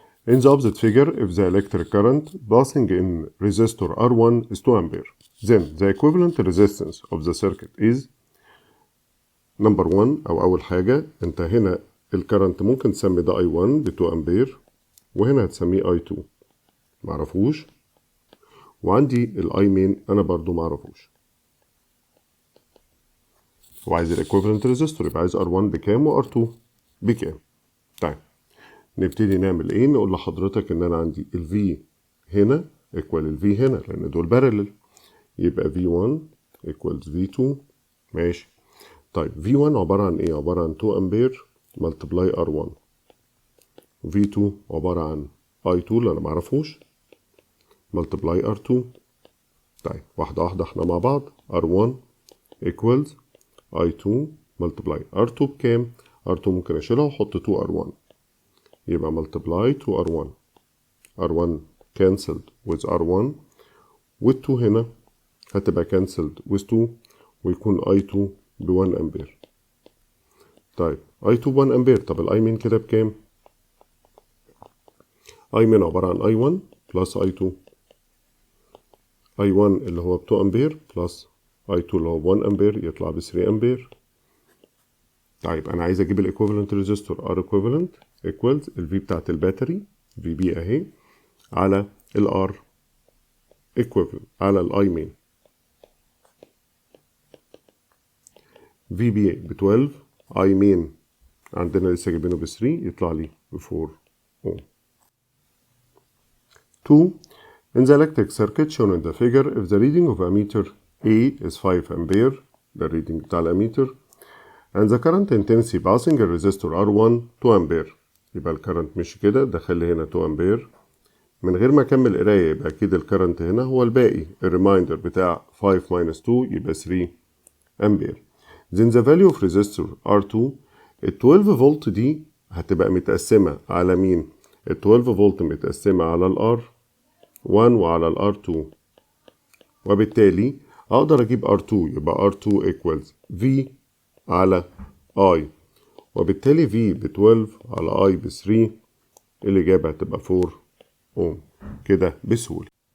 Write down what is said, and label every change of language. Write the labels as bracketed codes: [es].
[en] In the opposite figure, if the electric current passing in resistor R1 is 2 ampere, then the equivalent resistance of the circuit is number 1. [ar] أو أول حاجة أنت هنا الكرنت ممكن تسمي ده I1 ب 2 أمبير وهنا هتسميه I2 معرفوش، وعندي الاي مين أنا برضو معرفوش، وعايز الايكوفالنت ريزيستور يبقى عايز R1 بكام و R2 بكام. طيب نبتدي نعمل ايه؟ نقول لحضرتك ان انا عندي ال V هنا ايكوال ال V هنا لان دول بارلل، يبقى V1 equals V2 ماشي. طيب V1 عبارة عن ايه؟ عبارة عن 2 امبير ملتبلاي R1، V2 عبارة عن I2 اللي انا معرفوش ملتبلاي R2. طيب واحدة واحدة احنا مع بعض. R1 equals I2 ملتبلاي R2 بكام؟ R2 ممكن اشيلها واحط 2 R1 يبقى ملتبلاي 2 R1. R1 cancelled with R1 وال2 هنا هتبقى cancelled with 2 ويكون I2 ب 1 أمبير. طيب I2 ب 1 أمبير. طب الأي مين كده بكام؟ أي مين عبارة عن I1 بلس I2. I1 اللي هو ب 2 أمبير بلس I2 اللي هو ب 1 أمبير يطلع ب 3 أمبير. طيب أنا عايز أجيب الإيكوفالنت ريزيستور R equivalent equals ال V بتاعت الباتري VB أهي على ال R equivalent على الأي مين. VB ب 12 I مين عندنا لسه جايبينه ب 3 يطلع لي ب 4 أوم. 2. [en] In the electric circuit shown in the figure, if the reading [ar] of ammeter A is 5 ampere, the reading بتاع الاميتر, and the current intensity passing a resistor R1 2 ampere, يبقى الكرنت مش كده دخل لي هنا 2 ampere من غير ما اكمل قرايه، يبقى اكيد الكرنت هنا هو الباقي الريمايندر بتاع 5 minus 2 يبقى 3 ampere. [en] Then the value of resistor R2 [ar] ال 12 فولت دي هتبقى متقسمه على مين؟ ال 12 فولت متقسمه على ال R1 وعلى ال R2، وبالتالي اقدر اجيب R2 يبقى R2 equals V على I، وبالتالي V ب 12 على I ب 3 الإجابة هتبقى 4 أوم كده بسهولة.